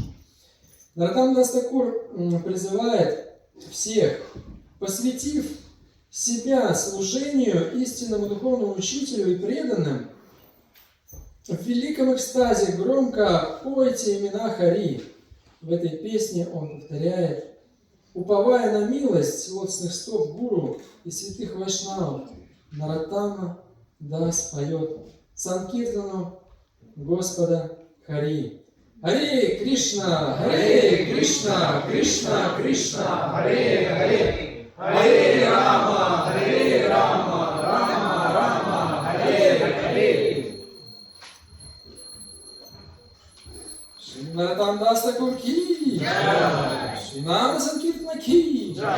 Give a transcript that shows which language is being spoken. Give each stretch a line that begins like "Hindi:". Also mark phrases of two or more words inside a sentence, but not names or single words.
Russian: Нароттам Дас Такур призывает всех, посвятив себя служению истинному духовному учителю и преданным, в великом экстазе громко пойте имена Хари. В этой песне он повторяет: уповая на милость лотосных стоп гуру и святых вайшнавов, Нароттама Дас поет Санкиртану Господа Хари.
Sanskrit: हरे कृष्ण, हरे कृष्ण, कृष्ण कृष्ण, हरे हरे, हरे राम, राम राम, हरे हरे.
Russian: Нароттам Дас Такур ки, Шри Нама Санкиртана ки.